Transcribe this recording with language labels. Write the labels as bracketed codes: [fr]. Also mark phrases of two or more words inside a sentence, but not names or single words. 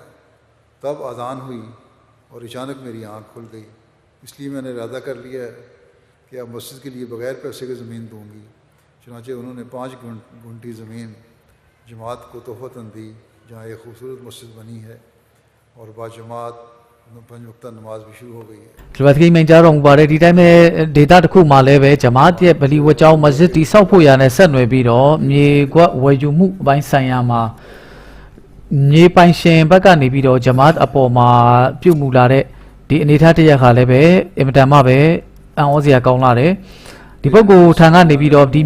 [ur] تب اذان ہوئی اور اچانک میری آنکھ کھل گئی، اس لیے میں نے ارادہ کر لیا ہے کہ اب مسجد کے لیے بغیر پیسے کے زمین دوں گی. چنانچہ انہوں نے 5 گنٹھی زمین جماعت کو تحفتاً دی، جہاں ایک خوبصورت مسجد بنی ہے اور باجماعت 5 وقت نماز بھی شروع ہو گئی ہے. [my] ဒီဘက်ကိမင်းကြတော့ပါတယ်ဒီတိုင်းပဲဒေတာတစ်ခုမှလည်းပဲဂျမာတ်ရဲ့ဗလီဝတ်ကျောင်းမစဂျစ်တိဆောက်ဖို့ရတဲ့ဆက်နွယ်ပြီးတော့မြေကွက်ဝယ်ယူမှုအပိုင်းဆိုင်ရာမှာမြေပိုင်ရှင်ဘက်ကနေပြီးတော့ဂျမာတ်အပေါ်မှာပြုတ်မူလာတဲ့ဒီအနေထားတစ်ရပ်ခါလည်းပဲအင်မတန်မှပဲအံ့ဩစရာကောင်းလာတယ်ဒီပုဂ္ဂိုလ်ထံကနေပြီးတော့ဒီမြေ